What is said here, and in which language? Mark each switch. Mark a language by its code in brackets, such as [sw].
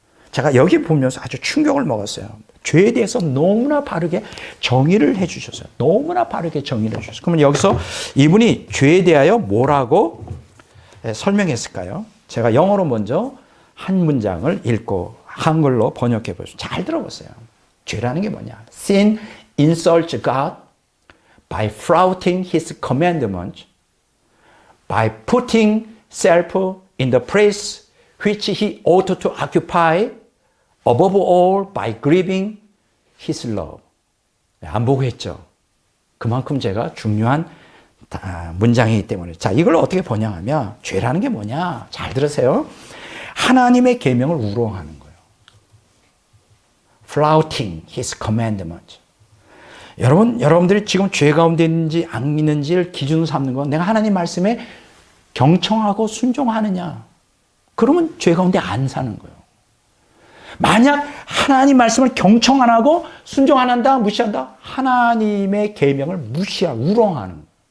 [ko] 제가 여기 보면서 아주 충격을 먹었어요. 죄에 대해서 너무나 바르게 정의를 해주셨어요. 너무나 바르게 정의를 해주셨어요. 그러면 여기서 이분이 죄에 대하여 뭐라고 설명했을까요? 제가 영어로 먼저 한 문장을 읽고 한글로 번역해 보세요. 잘 들어보세요. 죄라는 게 뭐냐? [en] Sin insults God by flouting His commandments, by putting self in the place which He ought to occupy, above all by grieving his love. [ko] 안 보고 했죠. 그만큼 제가 중요한 문장이기 때문에. 자, 이걸 어떻게 번역하면 죄라는 게 뭐냐? 잘 들으세요. 하나님의 계명을 우롱하는 거예요. [en] flouting his commandment. [ko] 여러분들이 지금 죄 가운데 있는지 안 있는지를 기준으로 삼는 건 내가 하나님 말씀에 경청하고 순종하느냐. 그러면 죄 가운데 안 사는 거예요. 만약 하나님 말씀을 경청 안 하고 순종 안 한다, 무시한다, 하나님의 계명을 무시하고 우롱하는 거예요.